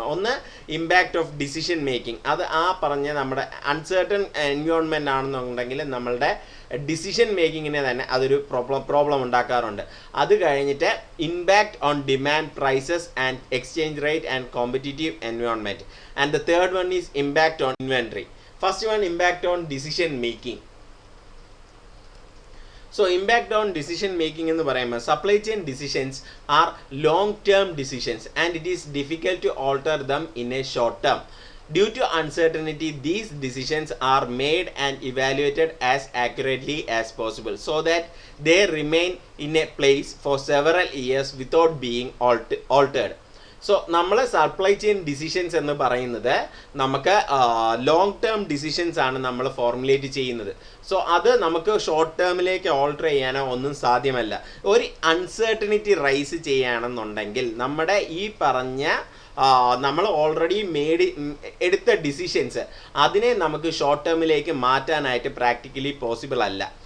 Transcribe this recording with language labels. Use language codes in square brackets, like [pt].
[ml] ഒന്ന് impact of decision making. അത് പറഞ്ഞ നമ്മുടെ അൺസർട്ടൺ എൻവയോൺമെൻറ്റ് ആണെന്നുണ്ടെങ്കിൽ നമ്മളുടെ ഡിസിഷൻ മേക്കിങ്ങിനെ തന്നെ അതൊരു പ്രോബ്ലം ഉണ്ടാക്കാറുണ്ട്. അത് കഴിഞ്ഞിട്ട് [en] Impact on demand, prices and exchange rate and competitive environment. And the third one is impact on inventory. First one impact on decision making. So impact on decision making [ml] എന്ന് പറയുമ്പോൾ [en] supply chain decisions are long term decisions and it is difficult to alter them in a short term. Due to uncertainty, these decisions are made and evaluated as accurately as possible so that they remain in a place for several years without being altered. [ml] So നമ്മൾ supply chain decisions എന്ന് പറയുന്നത് നമുക്ക് long term decisions ആണ് നമ്മൾ formulate ചെയ്യുന്നത്. So അത് നമുക്ക് short ടേമിലേക്ക് alter ചെയ്യാനോ ഒന്നും സാധ്യമല്ല. ഒരു അൺസർട്ടനിറ്റി റൈസ് ചെയ്യുകയാണെന്നുണ്ടെങ്കിൽ നമ്മുടെ ഈ പറഞ്ഞ നമ്മൾ ഓൾറെഡി എടുത്ത ഡിസിഷൻസ് അതിനെ നമുക്ക് ഷോർട്ട് ടേമിലേക്ക് മാറ്റാനായിട്ട് പ്രാക്ടിക്കലി പോസിബിൾ അല്ല.